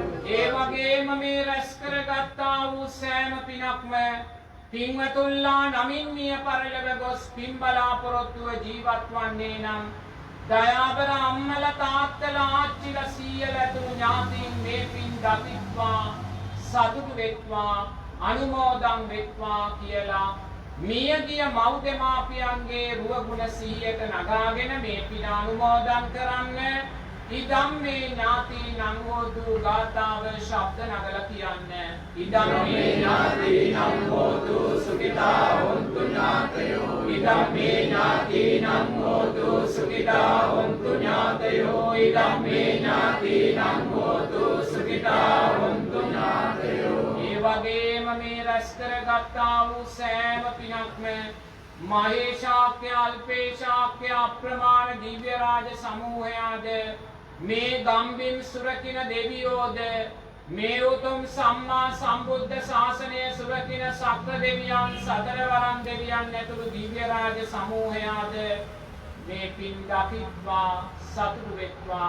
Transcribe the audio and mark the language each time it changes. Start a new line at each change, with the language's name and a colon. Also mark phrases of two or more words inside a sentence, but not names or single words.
Sinhala: ඒ වගේම මේ රැස් කරගත්තා වූ සෑම පිනක්ම පින්වතුන්ලා නමින් මිය පරලොව ගොස් පින් බලාපොරොත්තුව ජීවත් වන්නේ නම් දයාබර අම්මලා තාත්තලා ආච්චිලා සීයලා ඇතුළු ඥාතීන් මේ පින් දකිත්වා සතුටු වෙත්වා අනුමෝදන් වෙත්වා කියලා මියගිය මව් දෙමාපියන්ගේ රුවගුණ සිහියට නගාගෙන මේ පින අනුමෝදන් කරන්න.
Pali: ඉදම් මේ ඥාතීනං හෝතු
Sinhala: ගාථාව ශබ්ද නගලා කියන්නේ.
Pali: ඉදම් මේ ඥාතීනං හෝතු සුඛිතා හොන්තු ඥාතයෝ. ඉදම් මේ ඥාතීනං හෝතු සුඛිතා හොන්තු ඥාතයෝ. ඉදම් මේ ඥාතීනං හෝතු සුඛිතා හොන්තු ඥාතයෝ.
Sinhala: ඒ වගේම මේ රැස් කරගත්තා වූ සෑම පිනක්ම මහේශාක්‍ය අල්පේශාක්‍ය අප්‍රමාණ දිව්‍ය රාජ සමූහයාද මේ ගම්බිම් සුරකින දෙවියෝද මේ උතුම් සම්මා සම්බුද්ධ ශාසනය සුරකින සක්‍ර දෙවියන් සතරවරම් දෙවියන් ඇතුළු දිව්‍ය රාජ සමූහයාද මේ පින් දකිත්වා සතුටු වෙත්වා.